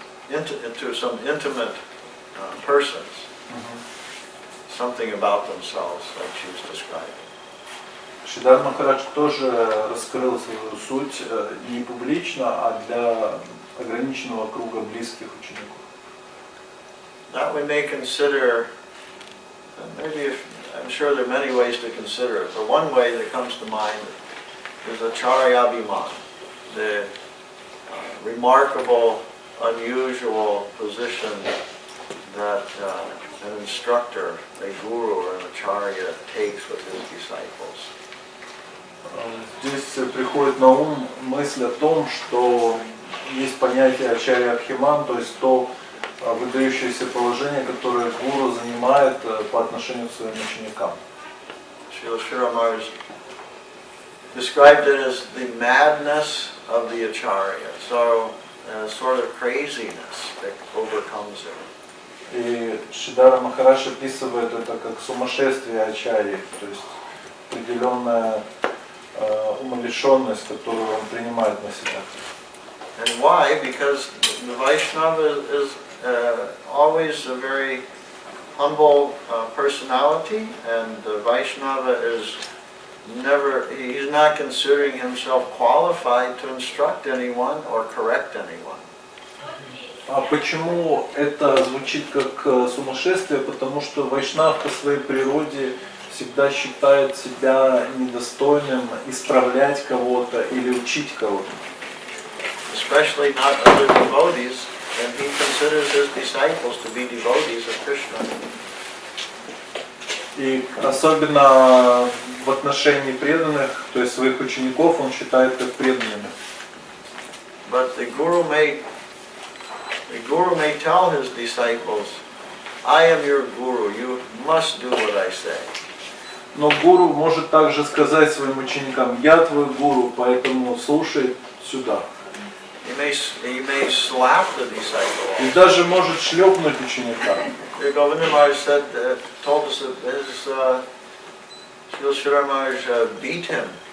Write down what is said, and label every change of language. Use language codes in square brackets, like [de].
[en] into some intimate persons, something about themselves, like she was describing. [ru] Шридар Махарадж тоже раскрыл свою суть не публично, а для ограниченного круга близких учеников. [en] That we may consider, maybe I'm sure there are many ways to consider it, but one way that comes to mind is Acharyabhiman, the remarkable, unusual position that an instructor, a guru or an acharya takes with his disciples. [ru] Здесь приходит на ум мысль о том, что есть понятие ачарья абхиман, то есть то выдающееся положение, которое гуру занимает по отношению к своим ученикам. [en] Srila Giri Maharaja described it as the madness of the acharya, so sort of craziness that overcomes it. [ru] И Шридара Махарадж описывает это как сумасшествие ачарьи, то есть определенная умалишенность, которую он принимает на себя. [en] And why? Because the Vaishnava is always a very humble personality, and the Vaishnava is he's not considering himself qualified to instruct anyone or correct anyone. [ru] А почему это звучит как сумасшествие? Потому что вайшнав по своей природе всегда считает себя недостойным исправлять кого-то или учить кого-то. [en] Especially not other devotees, and he considers his disciples to be devotees of Krishna. [ru] И особенно в отношении преданных, то есть своих учеников, он считает как преданными. [en] But the guru may tell his disciples, I am your guru, you must do what I say. [ru] Но гуру может также сказать своим ученикам: я твой гуру, поэтому слушай сюда. [en] He may slap the disciple. [ru] И даже может шлепнуть ученика. [en] Govinda Maharaj told us that Srila Giri Maharaja beat him.